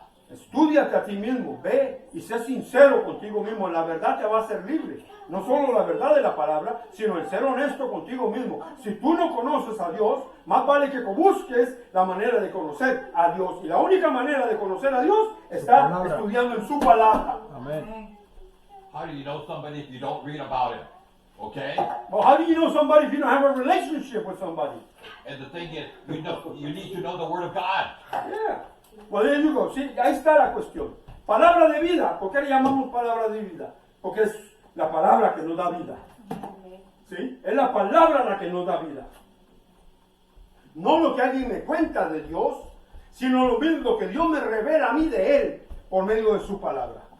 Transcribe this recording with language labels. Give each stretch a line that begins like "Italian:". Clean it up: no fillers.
Spanish: Estúdiate a ti mismo, ve y sé sincero contigo mismo. La verdad te va a hacer libre. No solo la verdad de la palabra, sino el ser honesto contigo mismo. Si tú no conoces a Dios, más vale que busques la manera de conocer a Dios. Y la única manera de conocer a Dios está palabra. estudiando en su palabra. Amén.
English: Amen. How do you know somebody if you don't read about him? Okay? Well, how do you know somebody if you don't have a relationship with somebody? And the thing is, you need to know the Word of God. Yeah. Well, there you go.
Spanish: Sí, ahí está la cuestión. Palabra de vida. ¿Por qué le llamamos palabra de vida? Porque es la palabra que nos da vida. ¿Sí? Es la palabra la que nos da vida. No lo que alguien me cuenta de Dios, sino lo que Dios me revela a mí de Él por medio de su palabra.